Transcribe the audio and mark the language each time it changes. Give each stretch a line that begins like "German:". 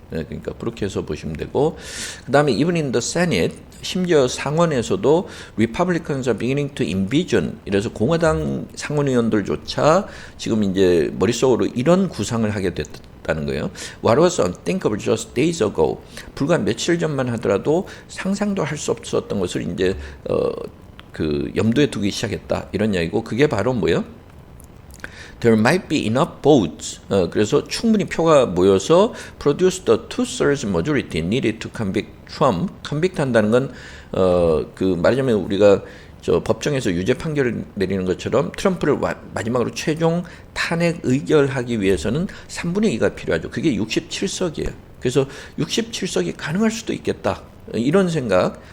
Korean: 그러니까 그렇게 해서 보시면 되고, 그 다음에
English: even in the Senate,
Korean: 심지어 상원에서도
English: Republicans are beginning to envision,
Korean: 이래서 공화당 상원의원들조차 지금 이제 머릿속으로 이런 구상을 하게 됐다는 거예요.
English: What was unthinkable just days ago,
Korean: 불과 며칠 전만 하더라도 상상도 할 수 없었던 것을 이제 그 염두에 두기 시작했다. 이런 이야기고, 그게 바로 뭐예요?
English: There might be enough votes.
Korean: 그래서 충분히 표가 모여서
English: produce the 2/3 majority needed to convict Trump.
Korean: convict 한다는 건 그 말하자면 우리가 저 법정에서 유죄 판결을 내리는 것처럼 트럼프를 마지막으로 최종 탄핵 의결하기 위해서는 3분의 2가 필요하죠. 그게 67석이에요. 그래서 67석이 가능할 수도 있겠다. 이런 생각.